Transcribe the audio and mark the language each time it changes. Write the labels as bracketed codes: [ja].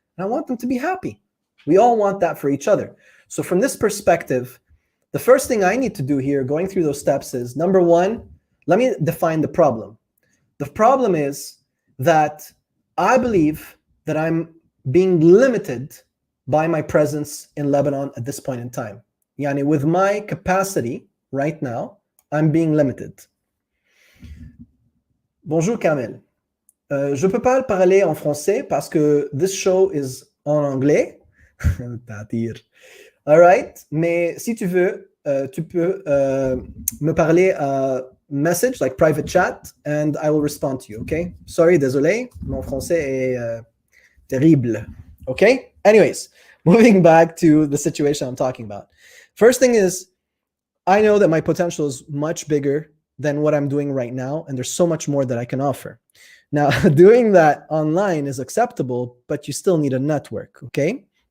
[en] And I want them to be happy. We all want that for each other. So from this perspective, the first thing I need to do here, going through those steps, is number one, let me define the problem. The problem is that I believe that I'm being limited by my presence in Lebanon at this point in time. With my capacity right now, I'm being limited. [fr] Bonjour Kamel. Je peux pas parler en français parce que [en] this show is [fr] en anglais. [en] All right. [fr] Mais si tu veux, tu peux me parler à message, [en] like private chat, and I will respond to you, okay? [fr] Sorry, désolé, mon français est terrible, okay? [en] Anyways, moving back to the situation I'm talking about. First thing is, I know that my potential is much bigger than what I'm doing right now, and there's so much more that I can offer. Now, doing that online is acceptable, but you still need a network, okay?